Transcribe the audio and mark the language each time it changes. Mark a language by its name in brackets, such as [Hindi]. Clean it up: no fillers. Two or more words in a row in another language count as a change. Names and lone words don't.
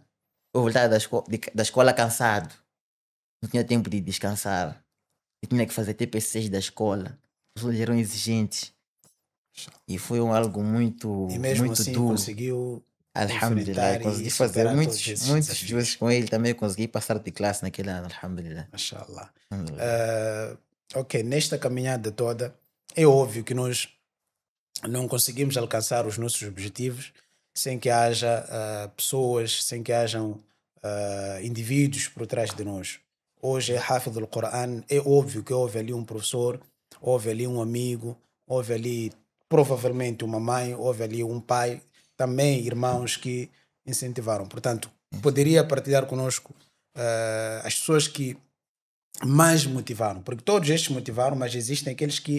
[Portuguese] Eu voltava da escola cansado, não tinha tempo de descansar, eu tinha que fazer TPCs da escola, os professores eram exigentes, e foi algo E muito, mesmo muito assim duro. conseguiu Alhamdulillah, enfrentar e consegui fazer superar todos muitos, esses muitos juízes desafios. com ele também, consegui passar de classe naquele ano, Alhamdulillah. Mashallah. Alhamdulillah. Ah, ok, nesta caminhada toda, é óbvio que nós não conseguimos alcançar os nossos objetivos sem que haja pessoas, sem que hajam indivíduos por trás de nós. Hoje é [Arabic] حافظ القرآن, [Portuguese] é óbvio que houve ali um professor, houve ali um amigo, houve ali provavelmente uma mãe, houve ali um pai, também irmãos que incentivaram. Portanto, poderia partilhar conosco as pessoas que mais motivaram, porque todos estes motivaram, mas existem aqueles que